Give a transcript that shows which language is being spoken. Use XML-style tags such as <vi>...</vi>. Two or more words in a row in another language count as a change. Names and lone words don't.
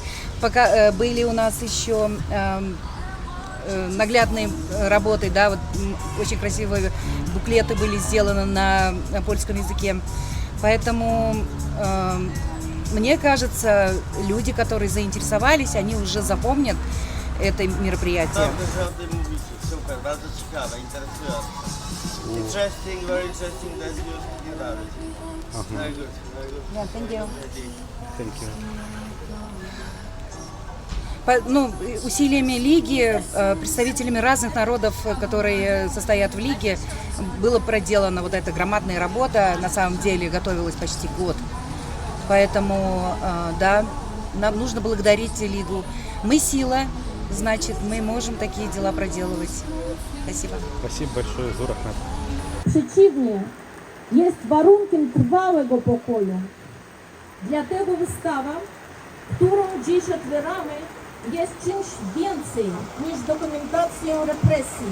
<ru>Пока были у нас еще наглядные работы, да, вот очень красивые буклеты были сделаны на польском языке. Поэтому мне кажется, люди, которые заинтересовались, они уже запомнят это мероприятие.</ru> <en>Interesting, very interesting that you did that. Very good, very good. Yeah, thank you. Thank you.</en> <ru>Усилиями Лиги, представителями разных народов, которые состоят в Лиге, была проделана вот эта громадная работа. На самом деле готовилась почти год. Поэтому, да, нам нужно благодарить Лигу. Мы сила, значит, мы можем такие дела проделывать. Спасибо. Спасибо большое, Зур Ахмед.</ru> <pl>Przeciwnie, jest warunkiem trwałego pokoju. Dlatego wystawa, którą dziś otwieramy, jest czymś więcej niż dokumentacją represji.</pl>